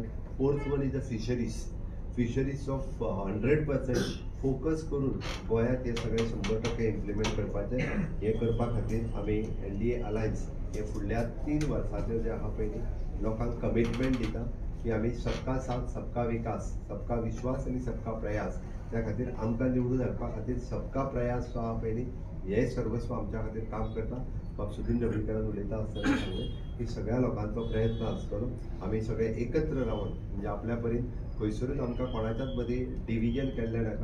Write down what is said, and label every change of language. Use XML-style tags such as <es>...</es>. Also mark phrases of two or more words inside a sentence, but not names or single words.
<en>fourth one is the fisheries of 100% focus</en> <kok>करून गोंयांत हे सगळे 100% इम्प्लिमेंट करपाचे. हे करपा खातीर आमी NDA अलायन्स हे फुडल्या 3 वर्सांचेर जे आहा पळय न्ही लोकांक कमिटमेंट दिता की आमी</kok> <hi>सबका साथ सबका विकास सबका विश्वास</hi> <kok>आनी</kok> <hi>सबका प्रयास</hi> <kok>त्या खातीर आमकां निवडून हाडपा खातीर</kok> <hi>सबका प्रयास</hi> <kok>जो आहा पळय न्ही हे सर्वस्व आमच्या खातीर काम करता. बाब सुनील लवडीकरान उलयता आसतना सांगलें की सगळ्या लोकांचो प्रयत्न आसतलो. आमी सगळे एकत्र रावन म्हणजे आपल्या परीन खंयसरूच आमकां कोणाच्याच मदीं डिविजन केल्लें नाका.</kok>